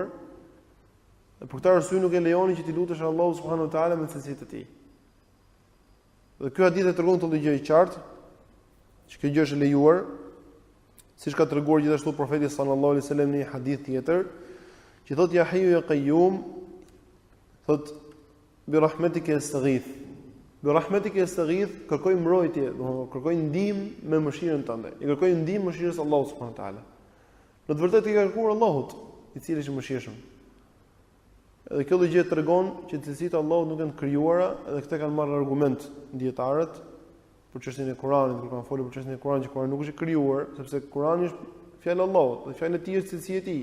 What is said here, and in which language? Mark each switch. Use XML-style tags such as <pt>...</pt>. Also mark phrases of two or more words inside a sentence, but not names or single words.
<sq>Dhe për këtë arsye nuk e lejonin që ti lutesh Allahut</sq> <ar>سبحانه وتعالى</ar> <sq>me cilësitë e tij. Dhe ky hadith e tregon këtë gjë i qartë, që kjo gjë është e lejuar. Siç ka treguar gjithashtu profeti</sq> <ar>صلى الله عليه وسلم</ar> <sq>në një hadith tjetër, që thotë</sq> <ar>يا حي يا قيوم, thotë برحمتك أستغيث. برحمتك أستغيث,</ar> <sq>kërkoj mbrojtje, domethënë kërkoj ndihmë me mëshirën tënde. I kërkoj ndihmë mëshirës Allahut</sq> <ar>سبحانه وتعالى.</ar> <sq>Në të vërtetë i ka kërkuar Allahut, i cili është i mëshirshëm. Edhe kjo gjë tregon që cilësitë e Allahut nuk janë të krijuara, edhe këtë kanë marrë argument dietarët për çështjen e Kuranit, kur kanë folur për çështjen e Kuranit, që Kurani nuk është i krijuar, sepse Kurani është fjalë e Allahut, dhe fjalë e tij është cilësia e tij.</sq>